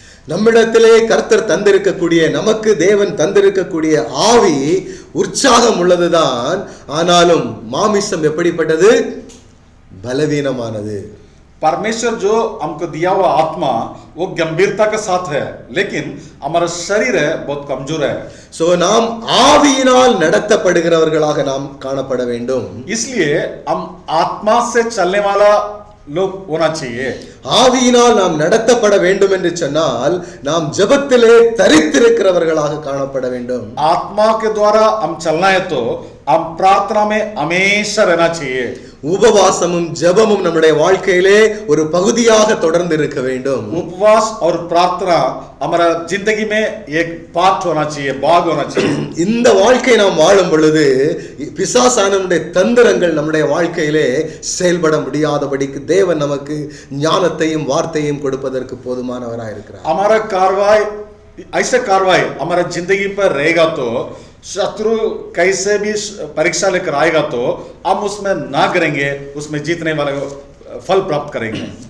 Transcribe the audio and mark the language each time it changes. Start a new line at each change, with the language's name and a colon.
Tamil: நம்மிடத்திலே கர்த்தர் தந்திருக்கக்கூடிய, நமக்கு தேவன் தந்திருக்கக்கூடிய ஆவி உற்சாகம் உள்ளதுதான், ஆனாலும் மாமிசம் எப்படிப்பட்டது? பலவீனமானது.
Hindi: परमेश्वर जो हमको दिया हुआ आत्मा वो गंभीरता के साथ है, लेकिन हमारा शरीर है बहुत कमजोर है।
Tamil: சோ நாம் ஆவியினால் நடத்தப்படுகிறவர்களாக நாம் காணப்பட வேண்டும்.
Hindi: इसलिए हम आत्मा से चलने वाला लोग होना चाहिए.
Tamil: ஆவியினால் நாம் நடத்தப்பட வேண்டும் என்று சொன்னால் நாம் ஜெபத்திலே தரித்திருக்கிறவர்களாக காணப்பட வேண்டும்.
Hindi: आत्मा के द्वारा हम चलना है तो हम प्रार्थना में हमेशा रहना चाहिए.
Tamil: உபவாசமும் ஜெபமும் நம்முடைய வாழ்க்கையிலே ஒரு பகுதியாக தொடர்ந்து இருக்க வேண்டும்.
Hindi: उपवास और प्रार्थना हमारा जिंदगी में एक पार्ट होना चाहिए, भाग होना चाहिए.
Tamil: இந்த வாழ்க்கை நாம் வாழும் பொழுது பிசாசானவனுடைய தந்திரங்கள் நம்முடைய வாழ்க்கையிலே செயல்பட முடியாதபடிக்கு தேவன் நமக்கு ஞானத்தையும் வார்த்தையும் கொடுப்பதற்கு போதுமானவராய் இருக்கிறார்.
Hindi: हमारा कार्रवाई, ऐसे कार्रवाई हमारा जिंदगी पर रहेगा तो शत्रु कैसे भी परीक्षा लेकर आएगा तो हम उसमें ना करेंगे, उसमें जीतने वाले फल प्राप्त करेंगे.